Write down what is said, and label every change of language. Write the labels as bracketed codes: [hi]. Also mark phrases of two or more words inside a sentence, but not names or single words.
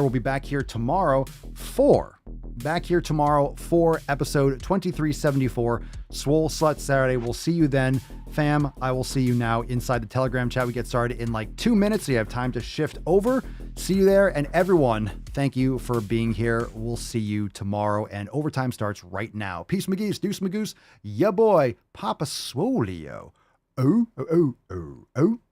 [en] We'll be back here tomorrow for episode 2374, Swole Slut Saturday. We'll see you then. Fam, I will see you now inside the Telegram chat. We get started in like 2 minutes, so you have time to shift over. See you there, and everyone, thank you for being here. We'll see you tomorrow, and overtime starts right now. Peace, McGee's, deuce, Magoose, ya boy, Papa Swolio. Oh, oh, oh, oh, oh.